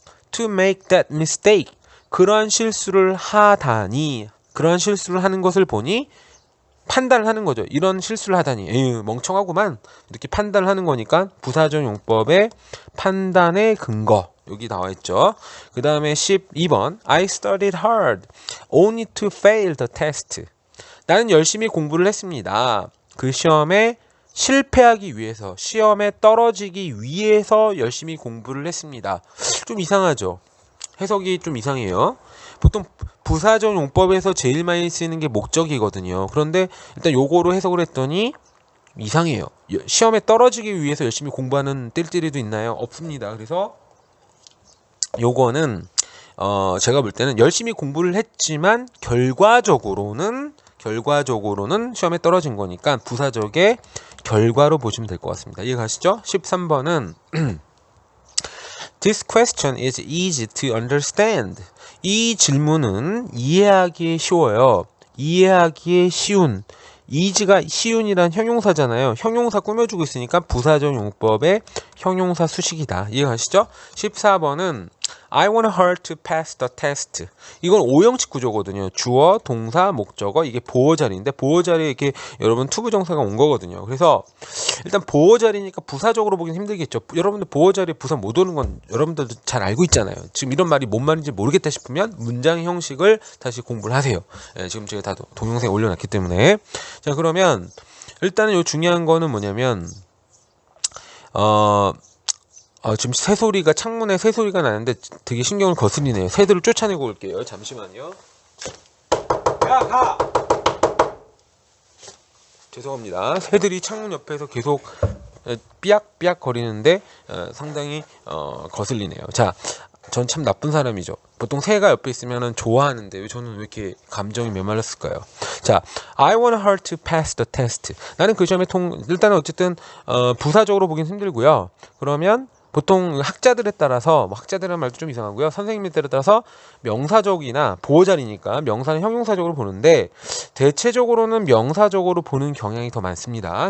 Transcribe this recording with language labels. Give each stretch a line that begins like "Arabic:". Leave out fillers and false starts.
English: To make that mistake.
Korean: 그러한 실수를 하다니. 그러한 실수를 하는 것을 보니 판단을 하는 거죠. 이런 실수를 하다니. 에휴, 멍청하구만. 이렇게 판단을 하는 거니까 부사적 용법의 판단의 근거. 여기 나와 있죠. 그 다음에 12번
English: I studied hard only to fail the test.
Korean: 나는 열심히 공부를 했습니다. 그 시험에 실패하기 위해서, 시험에 떨어지기 위해서 열심히 공부를 했습니다. 좀 이상하죠. 해석이 좀 이상해요. 보통 부사적 용법에서 제일 많이 쓰이는 게 목적이거든요. 그런데 일단 요거로 해석을 했더니 이상해요. 시험에 떨어지기 위해서 열심히 공부하는 띨띨이도 있나요? 없습니다. 그래서 요거는 제가 볼 때는 열심히 공부를 했지만 결과적으로는 시험에 떨어진 거니까 부사적의 결과로 보시면 될 것 같습니다. 이해가시죠?
English: 13번은 This question is easy to understand.
Korean: 이 질문은 이해하기에 쉬워요. 이해하기에 쉬운. easy가 쉬운이란 형용사잖아요. 형용사 꾸며주고 있으니까 부사적 용법의 형용사 수식이다. 이해가시죠?
English: 14번은 I want her to pass the test.
Korean: 이건 오형식 구조거든요. 주어, 동사, 목적어, 이게 보어자리인데 보어자리에 이렇게 여러분 투부정사가 온 거거든요. 그래서 일단 보어자리니까 부사적으로 보긴 힘들겠죠. 여러분들 보어자리에 부사 못 오는 건 여러분들도 잘 알고 있잖아요. 지금 이런 말이 뭔 말인지 모르겠다 싶으면 문장 형식을 다시 공부를 하세요. 예, 지금 제가 다 동영상에 올려놨기 때문에. 자, 그러면 일단은 요 중요한 거는 뭐냐면 지금 새소리가 창문에 새소리가 나는데 되게 신경을 거슬리네요. 새들을 쫓아내고 올게요. 잠시만요. 야, 가! 죄송합니다. 새들이 창문 옆에서 계속 삐약삐약 거리는데 상당히 거슬리네요. 자, 전 참 나쁜 사람이죠. 보통 새가 옆에 있으면 좋아하는데 저는 왜 이렇게 감정이 메말랐을까요?
English: 자, I want her to pass the test.
Korean: 나는 그 시험에 일단은 어쨌든 부사적으로 보긴 힘들고요. 그러면 보통 학자들에 따라서 학자들이라는 말도 좀 이상하고요. 선생님에 따라서 명사적이나 보어자리니까 명사는 형용사적으로 보는데 대체적으로는 명사적으로 보는 경향이 더 많습니다.